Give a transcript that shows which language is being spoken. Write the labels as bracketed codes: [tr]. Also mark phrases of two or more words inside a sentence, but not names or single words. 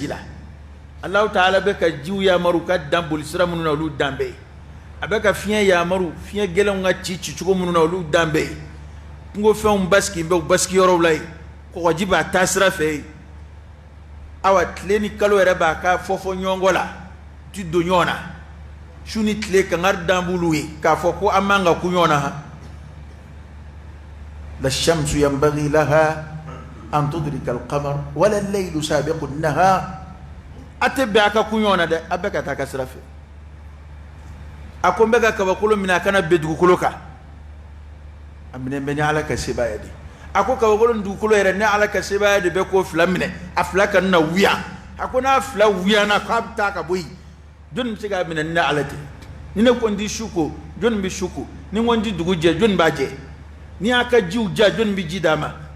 [bm] la Allahu Ta'ala bɛ ka jiw yamaru ka dan bolisira minnu na olu dan bɛ yen a bɛ ka fiɲɛ yamaru fiɲɛ gɛlɛnw ka ci cogo minnu na olu dan bɛ yen kungofɛnw basigi bɛ u basigi yɔrɔw la yen kɔgɔji b'a taa sira fɛ yen awa tile ni kalo yɛrɛ b'a ka fɔfɔ ɲɔgɔn la ti don ɲɔgɔn na su ni tile kangari dan b'olu ye k'a fɔ ko an man ka ku ɲɔgɔn na [ar] لا الشمس ينبغي لها أن تدرك القمر ولا الليل سابق النهار [bm] ate bɛ a ka ku ɲɔgɔn na dɛ a bɛɛ ka taa ka sira fɛ a ko n bɛ ka kabakolo minɛ a kana bɛn dugukolo kan a minɛ bɛ ni ala ka sebaaya de a ko kabakolo ni dugukolo yɛrɛ ni ala ka sebaaya de bɛ k'o fila minɛ a fila ka na wuya a ko n'a fila wuyana k'a bɛ taa ka bɔ yen jɔnni bɛ se k'a minɛ ni ala tɛ ni ne ko n ti su ko jɔnni bɛ su ko ni n ko n ti dugu jɛ jɔnni b'a jɛ ni y'a ka jiw ja jɔnni bɛ ji d'a ma